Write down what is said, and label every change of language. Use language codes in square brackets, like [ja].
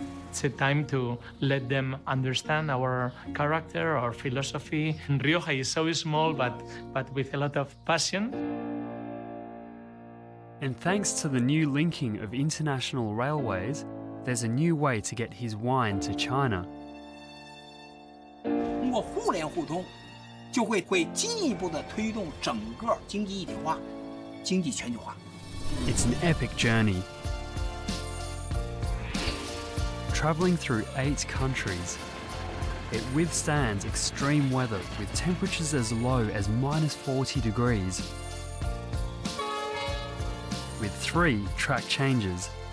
[en] It's a time to let them understand our character, our philosophy. Rioja is so small, but with a lot of passion. And thanks to the new linking of international railways, there's a new way to get his wine to China. [zh] 通过互联互通，就会进一步的推动整个经济一体化、经济全球化。 [en] It's an epic journey. Travelling through 8 countries, it withstands extreme weather with temperatures as low as -40 degrees. With 3 track changes.